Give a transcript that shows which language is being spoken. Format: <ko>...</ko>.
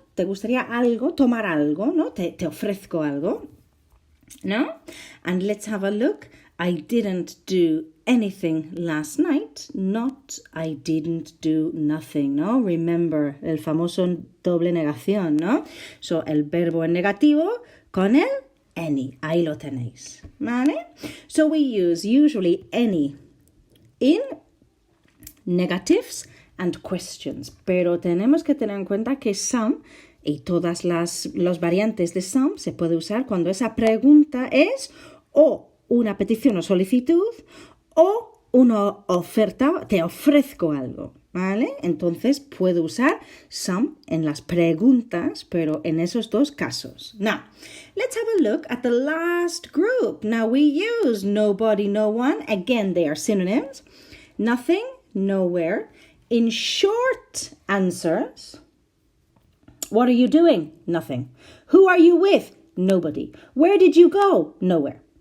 <es>¿Te gustaría algo, tomar algo, ¿no? Te ofrezco algo, ¿no?</es> <en>And let's have a look. I didn't do anything last night. Not I didn't do nothing,</en> <es>¿no?</es> <en>Remember,</en> <es>el famoso doble negación, ¿no? So, el verbo en negativo con el any. Ahí lo tenéis, ¿vale?</es> <en>So, we use usually any in negatives and questions.</en> <es>Pero tenemos que tener en cuenta que some y todas las variantes de some se puede usar cuando esa pregunta es o una petición o solicitud o una oferta, te ofrezco algo, ¿vale? Entonces puedo usar some en las preguntas, pero en esos dos casos.</es> <en>Now, let's have a look at the last group. Now we use nobody, no one. Again, they are synonyms. Nothing, nowhere. In short answers, what are you doing? Nothing. Who are you with? Nobody. Where did you go? Nowhere.</en>